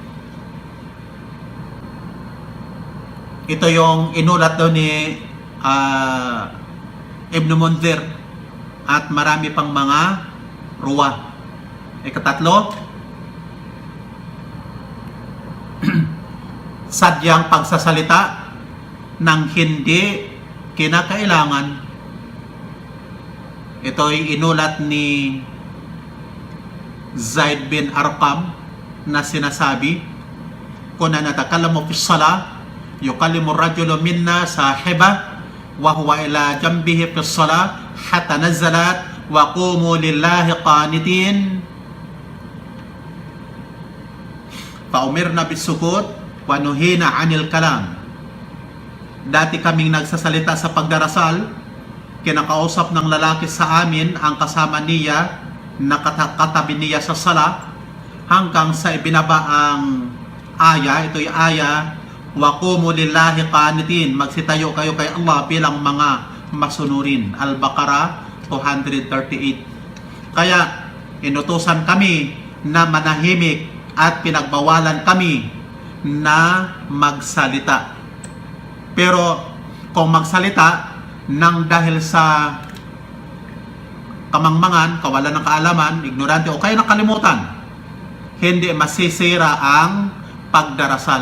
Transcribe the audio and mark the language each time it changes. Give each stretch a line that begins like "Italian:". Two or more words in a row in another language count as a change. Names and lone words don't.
Filipino: Ito yung inulat daw ni Ibn Mundhir at marami pang mga ruwa. Ikatatlo, sadyang pagsasalita ng hindi kinakailangan. Ito ay inulat ni Zaid bin Arqam na sinasabi,
Arabic: كنا نتكلم في الصلاة يكلم الرجل منا صاحبه وهو إلى جنبه في الصلاة حتى نزلت وقوموا لله قانتين فأمرنا بالسكوت ونهينا عن الكلام.
Filipino: Dati kaming nagsasalita sa pagdarasal, kinakausap ng lalaki sa amin ang kasama niya, nakatabi niya sa sala, hanggang sa ibinaba ang aya. Ito'y aya,
Arabic: وقوموا لله قانتين,
Filipino: magsitayo kayo kay Allah bilang mga masunurin. Al-Baqarah 238. Kaya inutusan kami na manahimik at pinagbawalan kami na magsalita. Pero kung magsalita nang dahil sa kamangmangan, kawalan ng kaalaman, ignorante o kaya nakalimutan, hindi masisira ang pagdarasal.